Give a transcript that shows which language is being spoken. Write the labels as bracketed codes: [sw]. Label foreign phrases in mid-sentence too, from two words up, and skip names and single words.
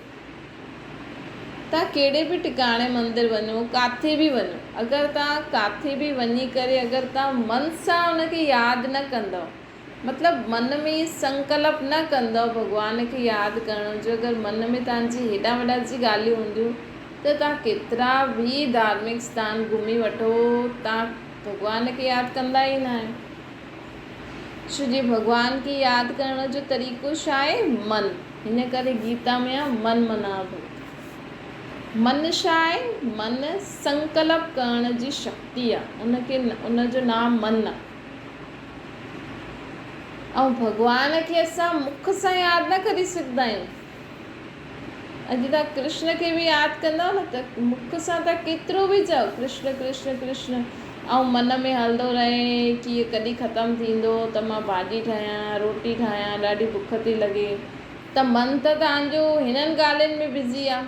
[sd] तव्हां कहिड़े बि टिकाणे मंदिर वञो, किथे बि वञो, अगरि तव्हां किथे बि वञी करे अगरि तव्हां मन सां उनखे यादि न कंदव, मतिलबु मन में संकल्प न कंदव भॻवान खे यादि करण जो, अगरि मन में तव्हांजी हेॾा वॾा जी ॻाल्हियूं हूंदियूं त तव्हां केतिरा बि धार्मिक स्थान घुमी वठो, तव्हां भॻवान खे यादि कंदा ई न आहियो। छो जे भॻवान खे यादि करण जो तरीक़ो छा आहे? मन। हिन करे गीता में आहे [sa] मन मना भव। [sd] मन छा आहे? मन संकल्प करण जी शक्ति आहे, उनखे उनजो नाम मन आहे। ऐं भॻवान खे असां मुख सां यादि न करे सघंदा आहियूं। अॼु तव्हां कृष्ण खे बि यादि कंदव न त मुख सां तव्हां केतिरो बि चओ कृष्ण कृष्ण कृष्ण, ऐं मन में हलंदो रहे कि इहे कॾहिं ख़तमु थींदो त मां भाॼी ठाहियां, रोटी ठाहियां, ॾाढी बुख थी लॻे, त मन त तव्हांजो हिननि ॻाल्हियुनि में बिज़ी आहे।